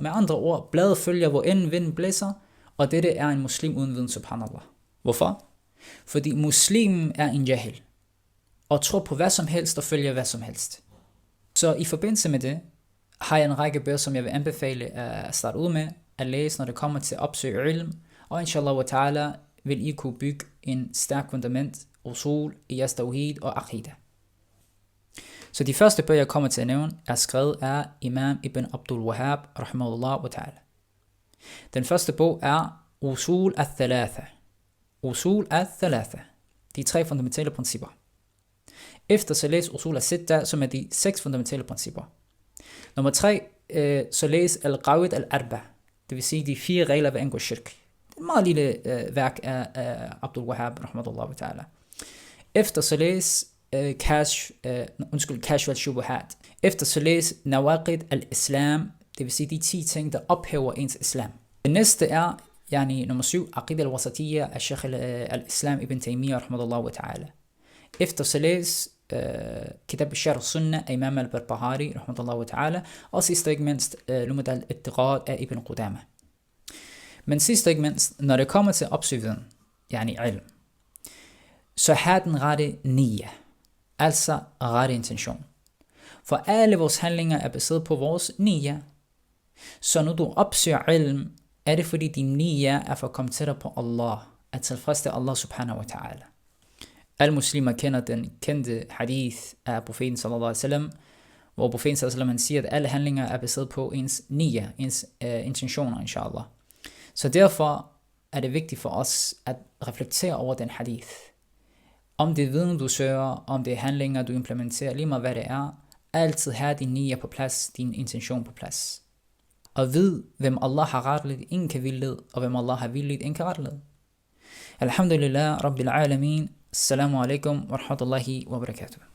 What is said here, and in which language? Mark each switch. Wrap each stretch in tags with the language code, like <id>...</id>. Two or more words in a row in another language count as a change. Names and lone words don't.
<da>Med andre ord, bladet følger, hvor end vinden blæser, og dette er en muslim uden viden, subhanallah. Hvorfor? Fordi muslimen er en jahil, og tror på hvad som helst og følger hvad som helst. Så i forbindelse med det, har jeg en række bøger, som jeg vil anbefale at starte ud med at læse, når det kommer til at opsøge ilm. Og</da> <ar>إن شاء الله وتعالى</ar> <da>vil I kunne bygge en stærk fundament, usul, i jeres tawhid og aqidah. Så de første bøger, jeg kommer til at nævne, er skrevet af Imam Ibn Abdul Wahhab,</da> <ar>رحمه الله وتعالى.</ar> <da>Den første bog er Usul al-Thalatha. Usul al-Thalatha. De 3 fundamentale principper. Efter så læs Usul al-Sitta, som er de 6 fundamentale principper. Nummer 3, så læs Al-Qawaid al-Arba. Det vil sige de 4 regler ved angå shirk. Det er et meget lille værk af Abdul Wahhab,</da> <ar>رحمه الله وتعالى.</ar> <da>Efter så læs Kashf al-Shubuhat. Efter så læs Nawaqid al-Islam. Det vil sige de 10 ting, der ophæver ens islam. Det næste er nummer 7, Aqid al-Wasatiyya af Sheikh al-Islam ibn Taymiyyah,</da> <ar>رحمه الله وتعالى.</ar> <da>Efter så læs Kitab al-Sharh Sunnah af Imam al-Barbahari,</da> <ar>رحمه الله وتعالى.</ar> <da>Og sidst og ikke mindst Lumad al-Ittiqad af Ibn Qudama. Men sidst og ikke mindst, når det kommer til opsøgviden, ilm, så har den rette niyya, altså rette intention. For alle vores handlinger er baseret på vores niyya. Så når du opsøger ilm, er det fordi din niyya er for at komme tættere på Allah, at tilfredsstille</da> <ar>الله سبحانه وتعالى.</ar> <da>Alle muslimer kender den kendte hadith af profeten</da> <ar>صلى الله عليه وسلم,</ar> <da>hvor profeten</da> <ar>صلى الله عليه وسلم</ar> <da>siger, at alle handlinger er baseret på ens niyya, ens intentioner, inshallah. Så derfor er det vigtigt for os at reflektere over den hadith. Om det er viden, du søger, om det er handlinger, du implementerer, lige meget hvad det er, altid have din niyya på plads, din intention på plads. Og ved, hvem Allah har retledt, ingen kan vildlede, og hvem Allah har vildledt, ingen kan retledt.</da> <ar>الحمد لله رب العالمين. السلام عليكم ورحمة الله وبركاته.</ar>